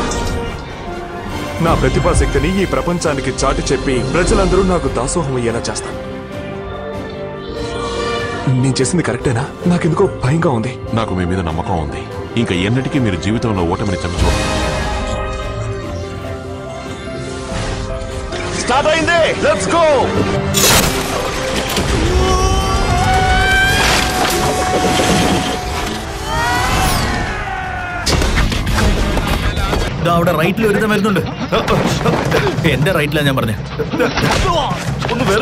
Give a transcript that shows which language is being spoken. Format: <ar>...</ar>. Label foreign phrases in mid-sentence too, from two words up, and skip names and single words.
<te>నా ప్రతిభాశక్తిని ఈ ప్రపంచానికి చాటి చెప్పి ప్రజలందరూ నాకు దాసోహం అయ్యేలా చేస్తాను. నేను చేసింది కరెక్టేనా? నాకెందుకో భయంగా ఉంది. నాకు మీ మీద నమ్మకం ఉంది. ఇంకా ఎన్నటికీ మీరు జీవితంలో ఓటమిని చవిచూడరు. స్టార్ట్ అయింది.</te> <en>Let's go.</en> <ml>അവിടെ റൈറ്റിൽ ഒരുത്തം വരുന്നുണ്ട്. എന്റെ റൈറ്റിലാണ് ഞാൻ പറഞ്ഞത്.</ml>